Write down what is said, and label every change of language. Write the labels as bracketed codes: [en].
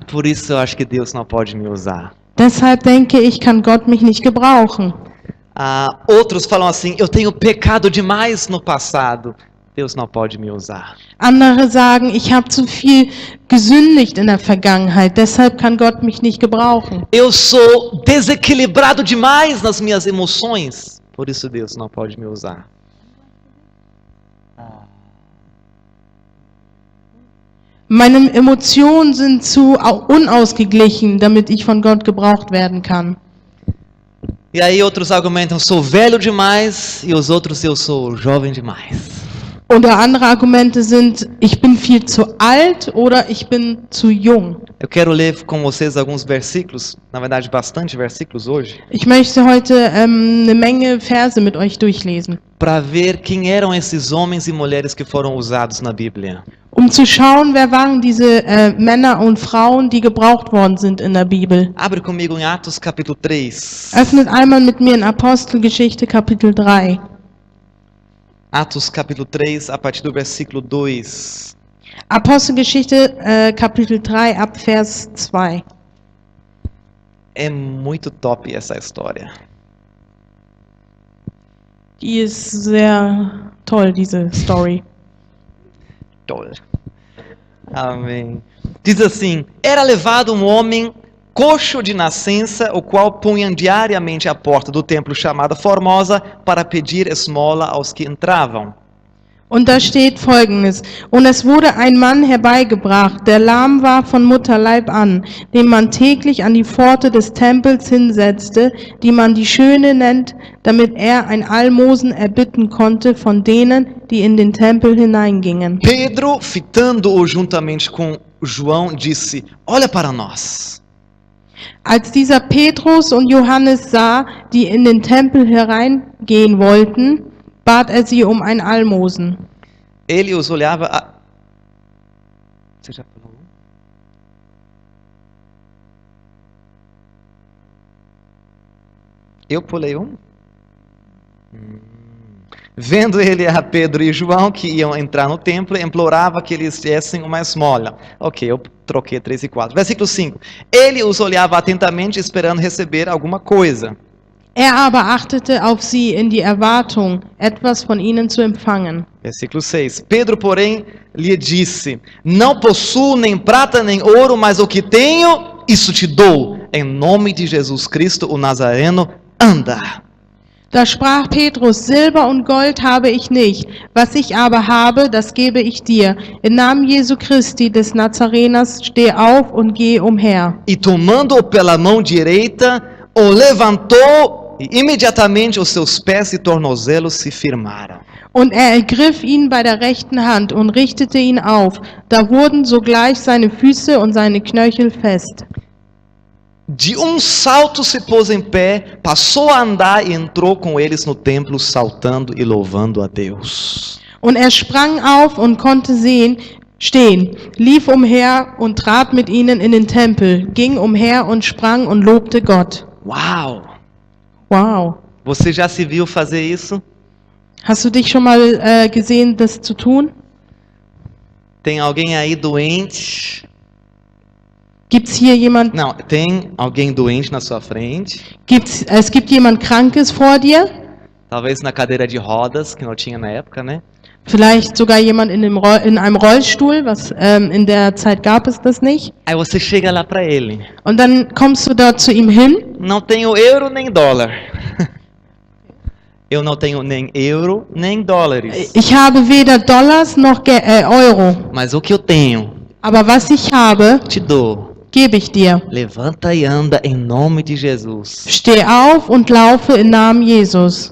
[pt] Por isso eu acho que Deus não pode me usar. [de] Deshalb denke ich, kann Gott mich nicht gebrauchen. [pt] Outros falam assim, eu tenho pecado demais no passado. Deus não pode me usar. [de] Andere sagen, ich habe zu viel gesündigt in der Vergangenheit, deshalb kann Gott mich nicht gebrauchen. [pt] Eu sou desequilibrado demais nas minhas emoções. Por isso Deus não pode me usar. [de] Meine Emotionen sind zu unausgeglichen, damit ich von Gott gebraucht werden kann. [pt] E aí outros argumentam, sou velho demais, e os outros, eu sou jovem demais. [de] Oder andere Argumente sind, ich bin viel zu alt oder ich bin zu jung. [pt] Eu quero ler com vocês alguns versículos, na verdade bastante versículos hoje, [de] Ich möchte heute eine Menge Verse mit euch durchlesen, [pt] para ver quem eram esses homens e mulheres que foram usados na Bíblia. [de] um zu schauen, wer waren diese Männer und Frauen, die gebraucht worden sind in der Bibel. [pt] Abre comigo em Atos capítulo 3. [de] Öffnet einmal mit mir in Apostelgeschichte Kapitel 3. [pt] Atos capítulo 3, a partir do versículo 2. [de] Apostelgeschichte Kapitel 3 ab Vers 2. [pt] É muito top essa história. [de] Die ist sehr toll, diese Story. Toll. Amém. [pt] Diz assim: era levado um homem coxo de nascença, o qual punham diariamente à porta do templo chamada Formosa para pedir esmola aos que entravam. [de] Und da steht Folgendes: Und es wurde ein Mann herbeigebracht, der lahm war von Mutterleib an, den man täglich an die Pforte des Tempels hinsetzte, die man die Schöne nennt, damit er ein Almosen erbitten konnte von denen, die in den Tempel hineingingen. [pt] Pedro, fitando-o juntamente com João, disse: olha para nós. [de] Als dieser Petrus und Johannes sah, die in den Tempel hereingehen wollten, bat er sie um ein Almosen. [pt] Ele os olhava. Você já falou? Eu pulei um? Vendo ele a Pedro e João que iam entrar no templo, implorava que eles dessem uma esmola. Ok, eu troquei 3 e 4. Versículo 5. Ele os olhava atentamente, esperando receber alguma coisa. [de] Er aber achtete auf sie in die Erwartung, etwas von ihnen zu empfangen. [pt] Versículo 6. Pedro, porém, lhe disse: não possuo nem prata nem ouro, mas o que tenho, isso te dou. Em nome de Jesus Cristo, o Nazareno, anda. [de] Da sprach Petrus: Silber und Gold habe ich nicht, was ich aber habe, das gebe ich dir. Im Namen Jesu Christi des Nazareners, steh auf und geh umher. [pt] E tomando-o pela mão direita, o levantou, e imediatamente os seus pés e tornozelos se firmaram. [de] Und er ergriff ihn bei der rechten Hand und richtete ihn auf. Da wurden sogleich seine Füße und seine Knöchel fest. [pt] De salto se pôs em pé, passou a andar e entrou com eles no templo, saltando e louvando a Deus. [de] Und er sprang auf und konnte stehen, lief umher und trat mit ihnen in den Tempel, ging umher und sprang und lobte Gott. [pt] Uau! Wow. Você já se viu fazer isso? [de] Hast du dich schon mal gesehen, das zu tun? [pt] Tem alguém aí doente? [de] Gibt's hier jemand? [pt] Não, tem alguém doente na sua frente? [de] Es gibt jemand Krankes vor dir? [pt] Talvez na cadeira de rodas, que não tinha na época, né? [de] Vielleicht sogar jemand in einem Rollstuhl, was in der Zeit gab es das nicht. [pt] Aí você chega lá para ele. [de] Und dann kommst du dort zu ihm hin. [pt] Não tenho euro nem dólar. Eu não tenho nem euro nem dólares. [de] Ich habe weder Dollars noch Euro. [pt] Mas o que eu tenho, [de] Aber was ich habe, [pt] te dou. [de] gebe ich dir. [pt] Levanta e anda em nome de Jesus. [de] Steh auf und laufe im Namen Jesus.